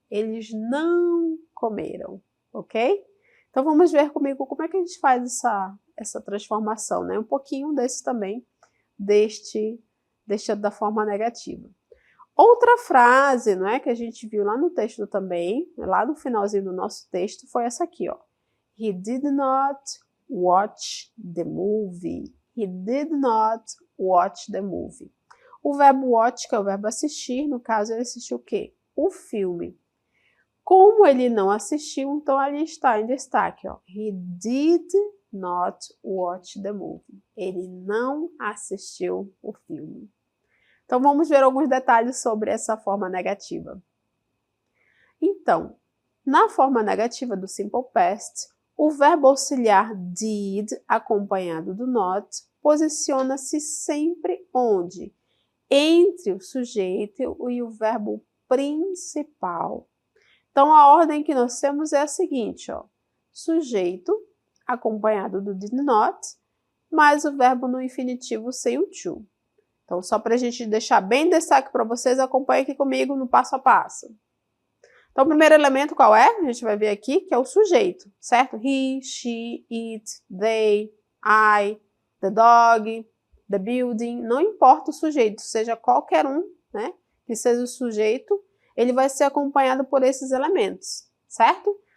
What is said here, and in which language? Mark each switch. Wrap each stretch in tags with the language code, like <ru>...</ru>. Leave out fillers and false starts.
<pt>Eles não comeram, ok? Então vamos ver comigo como é que a gente faz essa transformação, né? Um pouquinho desse também, deste da forma negativa. Outra frase, não é, que a gente viu lá no texto também, lá no finalzinho do nosso texto, foi essa aqui, ó.</pt> <en>He did not watch the movie. He did not watch the movie.</en> <pt>O verbo watch, que é o verbo assistir, no caso ele assistiu o quê? O filme. Como ele não assistiu, então ali está em destaque, ó.</pt> <en>He did not watch the movie.</en> <pt>Ele não assistiu o filme. Então vamos ver alguns detalhes sobre essa forma negativa. Então, na forma negativa do simple past, o verbo auxiliar did, acompanhado do not, posiciona-se sempre onde? Entre o sujeito e o verbo principal. Então, a ordem que nós temos é a seguinte, ó. Sujeito, acompanhado do did not, mais o verbo no infinitivo sem o to. Então, só para a gente deixar bem destaque para vocês, acompanhe aqui comigo no passo a passo. Então, o primeiro elemento qual é? A gente vai ver aqui que é o sujeito, certo?</pt> <en>He, she, it, they, I, the dog, the building.</en> <pt>Não importa o sujeito, seja qualquer um, né? Que seja o sujeito, ele vai ser acompanhado por esses elementos, certo?</pt>